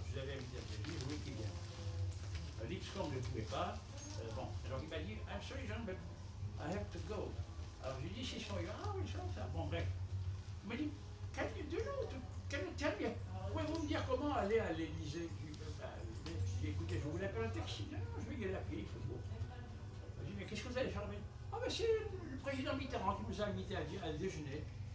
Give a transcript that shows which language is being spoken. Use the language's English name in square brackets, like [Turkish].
[French] Je l'avais invité à déjeuner, je voulais qu'il vienne. Lipscomb ne pouvait pas. Bon, alors il m'a dit, [English] I'm sorry John, but I have to go. [French] Alors je lui ai dit, c'est son ah oui, ça, bon bref. Il m'a dit, [English] can you tell me, [French] pouvez-vous me dire comment aller à l'Élysée? J'ai dit, écoutez, je vous l'appelle un taxi. Non, je vais y aller à pied, il faut beau. Je lui ai dit, mais qu'est-ce que vous allez faire? Ah ben c'est le président Mitterrand qui nous a invités à déjeuner.